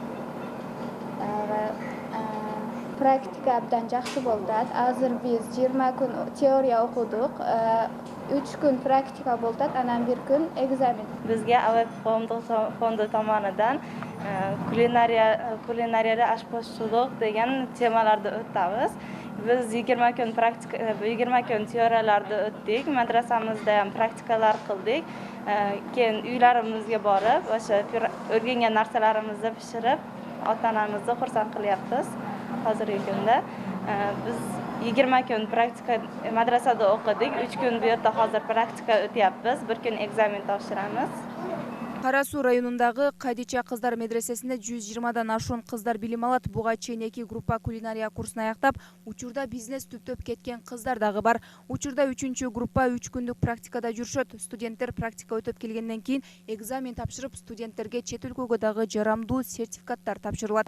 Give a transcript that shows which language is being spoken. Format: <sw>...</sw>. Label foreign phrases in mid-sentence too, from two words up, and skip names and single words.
<ky>Практика абдан жакшы болду. Азыр биз 20 күн теория окудук, 3 күн практика болду, анан 1 күн экзамен. Бизге АВЭП коомдук фонду tomonidan кулинарияда ашпозчулук деген темаларды өтөбүз.</ky> <uz>Biz 20 kun praktika, 20 kun teoriyalarni o'tdik. Madrasamizda ham praktikalar qildik. Keyin uylarimizga borib, o'sha o'rgangan narsalarimizni pishirib, ota-onamizni xursand qilyapmiz. Hozirgi kunda biz 20 kun praktika madrasada o'qidik. 3 kun bu yerda hozir praktika o'tyapmiz. 1 kun ekzamen topshiramiz.</uz> <ky>Кара Суу районундагы Кадича кыздар медресесинде 120дан ашуун кыздар билим алат. Буга чейин 2 группа кулинария курсун аяктап, учурда бизнес түптөп кеткен кыздар дагы бар. Учурда 3 группа 3 күндүк практикада жүрүшөт. Студенттер практика өтүп келгенден кийин экзамен тапшырып, студенттерге чет өлкөгө дагы жарамдуу сертификаттар тапшырылат.</ky>